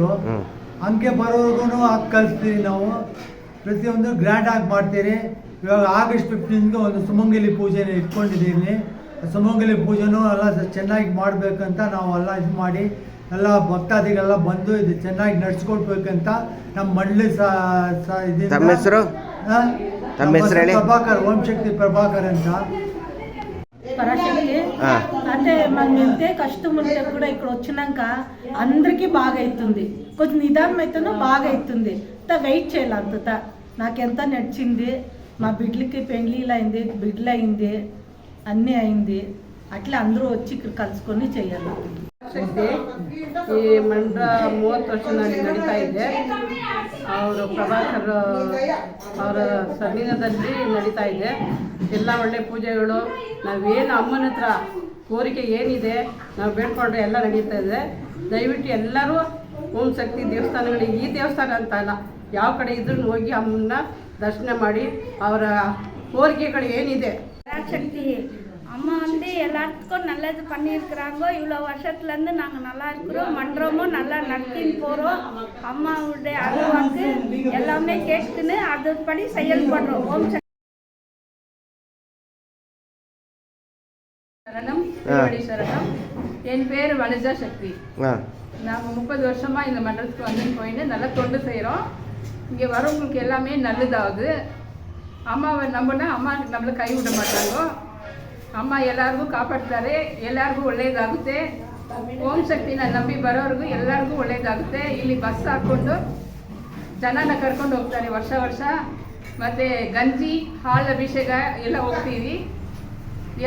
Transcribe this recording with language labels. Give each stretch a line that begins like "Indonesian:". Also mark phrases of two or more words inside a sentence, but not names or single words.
Kannada: ಹಂಗೆ ಬರೋರ್ಗು ಹಾಕಿ ಕಳಿಸ್ತೀವಿ ನಾವು. ಪ್ರತಿಯೊಂದು ಗ್ರ್ಯಾಂಡ್ ಆಗಿ ಮಾಡ್ತೀರಿ. ಇವಾಗ ಆಗಸ್ಟ್ 15 ಒಂದು ಸುಮಂಗಲಿ ಪೂಜೆನ ಇಟ್ಕೊಂಡಿದ್ದೀನಿ. ಸುಮಂಗಲಿ ಪೂಜೆನೂ ಎಲ್ಲ ಚೆನ್ನಾಗಿ ಮಾಡಬೇಕಂತ ನಾವು ಎಲ್ಲ ಇದು ಮಾಡಿ ಎಲ್ಲ ಭಕ್ತಾದಿಗಳೆಲ್ಲ ಬಂದು ಇದು ಚೆನ್ನಾಗಿ ನಡ್ಸ್ಕೊಡ್ಬೇಕಂತ ನಮ್ಮ ಮಂಡಳಿ ತಮ್ಮ ಹೆಸರು?
Telugu: ప్రభాకర్, ఓం శక్తి ప్రభాకర్ అంట. పరాశక్తి అంటే మనం ఎంతే కష్టం ఉంటే కూడా ఇక్కడ వచ్చినాక అందరికీ బాగా అవుతుంది. కొంచెం నిదానం అయితేనో బాగా అవుతుంది. వెయిట్ చేయాలి. అంత నాకెంత నచ్చింది. మా బిడ్డలకి పెళ్ళిళ్ళు అయింది, బిడ్డలు అయింది, అన్నీ అయింది. అట్లా అందరూ వచ్చి ఇక్కడ కలుసుకొని చేయాలి.
Kannada: ಈ ಮಂಡ್ರ 30 ವರ್ಷದಲ್ಲಿ ನಡೀತಾ ಇದೆ. ಅವರು ಪ್ರಭಾಕರ್ ಅವರ ಸನ್ನಿಧಾನದಲ್ಲಿ ನಡೀತಾ ಇದೆ. ಎಲ್ಲ ಒಳ್ಳೆ ಪೂಜೆಗಳು, ನಾವೇನು ಅಮ್ಮನ ಹತ್ರ ಕೋರಿಕೆ ಏನಿದೆ ನಾವು ಬೇಡ್ಕೊಂಡ್ರೆ ಎಲ್ಲ ನಡೀತಾ ಇದೆ. ದಯವಿಟ್ಟು ಎಲ್ಲರೂ ಓಂ ಶಕ್ತಿ ದೇವಸ್ಥಾನಗಳಿಗೆ, ಈ ದೇವಸ್ಥಾನ ಅಂತ ಅಲ್ಲ, ಯಾವ ಕಡೆ ಇದ್ರೂ ಹೋಗಿ ಅಮ್ಮನ ದರ್ಶನ ಮಾಡಿ ಅವರ
Tamil: கோரிக்கைகள் ஏனிது. பராசக்தி அம்மா எல்லாத்துக்கும் நல்லது பண்ணியிருக்கிறாங்க. இவ்வளோ வருஷத்துலேருந்து நாங்கள் நல்லா இருக்கிறோம். மன்றமும் நல்லா நடத்தின்னு போகிறோம். அம்மாவுடைய அருள்வாக்கு எல்லாமே கேட்டுன்னு அதுபடி செயல்படுறோம். ஓம் சரணம், திருவடி சரணம். என் பேர் வனஜா சக்தி. ஆ நாங்கள் 30 வருஷமாக இந்த மண்டலத்துக்கு வந்து போயின்னு நல்லா தொண்டு செய்கிறோம். இங்கே வரவங்களுக்கு எல்லாமே நல்லதாகுது. அம்மாவை நம்பினா அம்மா நம்மளை கை விட மாட்டாங்க.
Kannada: ಅಮ್ಮ ಎಲ್ಲರಿಗೂ ಕಾಪಾಡ್ತಾರೆ, ಎಲ್ಲರಿಗೂ ಒಳ್ಳೆಯದಾಗುತ್ತೆ. ಓಂ ಶಕ್ತಿನ ನಂಬಿ ಬರೋರಿಗೂ ಎಲ್ಲರಿಗೂ ಒಳ್ಳೆಯದಾಗುತ್ತೆ. ಇಲ್ಲಿ ಬಸ್ ಹಾಕ್ಕೊಂಡು ಜನನ ಕರ್ಕೊಂಡು ಹೋಗ್ತಾರೆ ವರ್ಷ ವರ್ಷ. ಮತ್ತು ಗಂಜಿ ಹಾಲು ಅಭಿಷೇಕ ಎಲ್ಲ ಹೋಗ್ತೀವಿ.